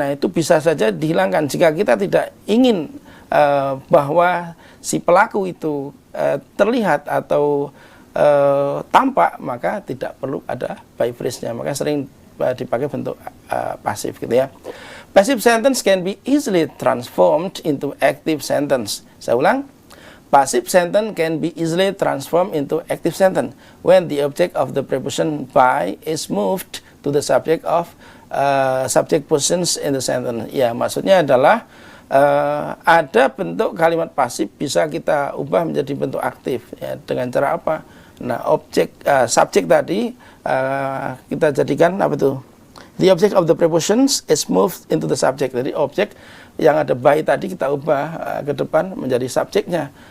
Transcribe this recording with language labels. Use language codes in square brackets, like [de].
[id] Nah, itu bisa saja dihilangkan jika kita tidak ingin bahwa si pelaku itu terlihat atau tampak, maka tidak perlu ada by phrase-nya, maka sering dipakai bentuk pasif gitu ya. [en] Passive sentence can be easily transformed into active sentence. [id] Saya ulang, [en] passive sentence can be easily transformed into active sentence when the object of the preposition by is moved to the subject of subject positions in the sentence. [id] Ya, maksudnya adalah ada bentuk kalimat pasif bisa kita ubah menjadi bentuk aktif ya, dengan cara apa? Nah, objek subjek tadi kita jadikan apa tuh? [en] The object of the prepositions is moved into the subject. [id] Jadi objek yang ada by tadi kita ubah ke depan menjadi subjeknya.